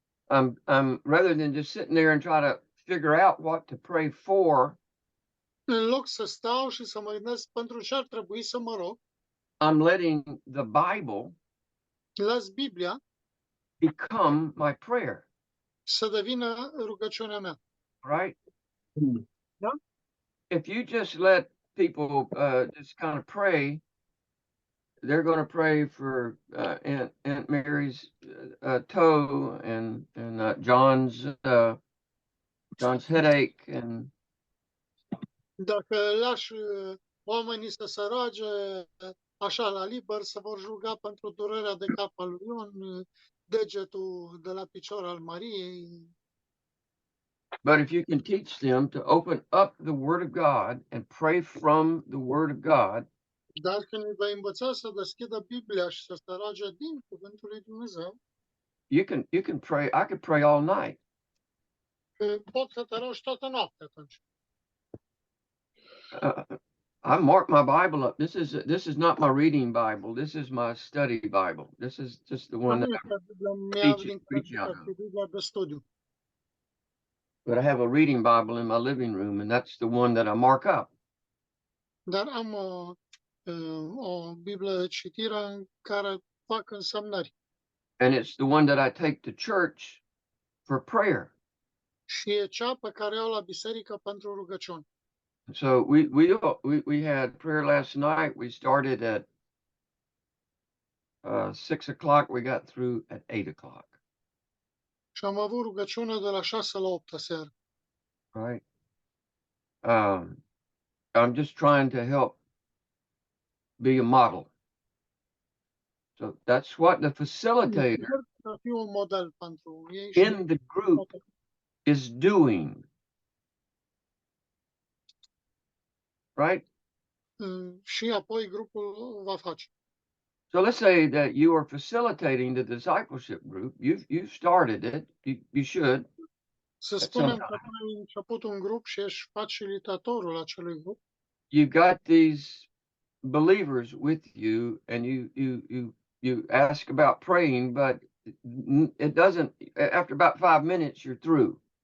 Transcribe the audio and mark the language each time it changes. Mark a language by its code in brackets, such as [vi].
[en] I'm rather than just sitting there and try to figure out what to pray for. [ro] În loc să stau și să mă gândesc pentru ce ar trebui să mă rog, [en] I'm letting the Bible [ro] las Biblia [en] become my prayer. [ro] să devină rugăciunea mea. [en] Right? [ro] Da? [en] If you just let people just kind of pray, they're going to pray for Aunt Mary's toe and John's headache and. [ro] Dacă lași oamenii să se roage așa la liber, să vor ruga pentru durerea de cap al lui Ion, degetul de la picior al Mariei. [en] But if you can teach them to open up the Word of God and pray from the Word of God, [ro] Dar când îi vei învăța să deschidă Biblia și să se roage din cuvântul lui Dumnezeu, [en] you can pray. I could pray all night. [ro] poți să te rogi toată noaptea atunci. [en] I marked my Bible up. This is not my reading Bible. This is my study Bible. This is just the one that I preach out of. But I have a reading Bible in my living room, and that's the one that I mark up. [ro] Dar am o Biblie de citire în care fac însemnări. [en] And it's the one that I take to church for prayer. [ro] Și e cea pe care o iau la biserică pentru rugăciuni. [en] So we had prayer last night. We started at 6 o'clock. We got through at 8 o'clock. [ro] Și am avut rugăciune de la 6 la 8 seara. [en] Right. I'm just trying to help be a model. So that's what the facilitator [ro] Să fiu un model pentru ei [en] in the group is doing. Right? [ro] Și apoi grupul va face. [en] So let's say that you are facilitating the discipleship group. You've started it. You should. [ro] Să spunem că ai început un grup și ești facilitatorul acelui grup. [en] You've got these believers with you, and you ask about praying, but it doesn't. After about 5 minutes, you're through.